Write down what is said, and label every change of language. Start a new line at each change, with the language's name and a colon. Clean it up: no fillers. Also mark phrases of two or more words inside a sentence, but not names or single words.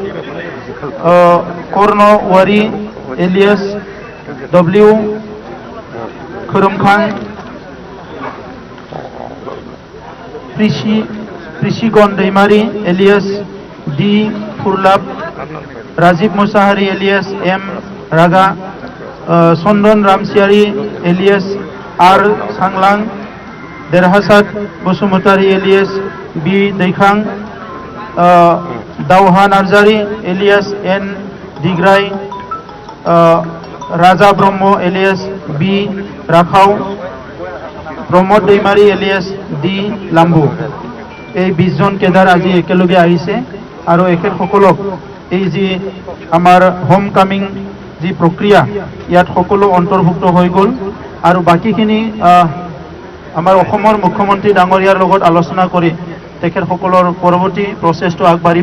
Assamese: कर्ण वारी एलियास W खोरोमखां, प्रिसिगन दैमारी एलियास D फुरलाब, राजीव मुसाहारी एलियास M रागा, चंदन रामसियारी एलियास R सांग्लां, देरहासाद बसुमतारी एलियास B दैखां, दावहा नार्जारी एलियास N दिग्राय, राजा ब्रह्म एलियास B राखाव, प्रमोद दैमारी एलियास D लाम्बु। এই 20জন কেডাৰ আজি একেলগে আহিছে আৰু এখেতসকলক এই যি আমাৰ
English: home coming
Assamese: যি প্ৰক্ৰিয়া ইয়াত সকলো অন্তৰ্ভুক্ত হৈ গ'ল আৰু বাকীখিনি আমাৰ অসমৰ মুখ্যমন্ত্ৰী ডাঙৰীয়াৰ লগত আলোচনা কৰি তেখেতসকলৰ পৰৱৰ্তী প্ৰচেছটো আগবাঢ়িব।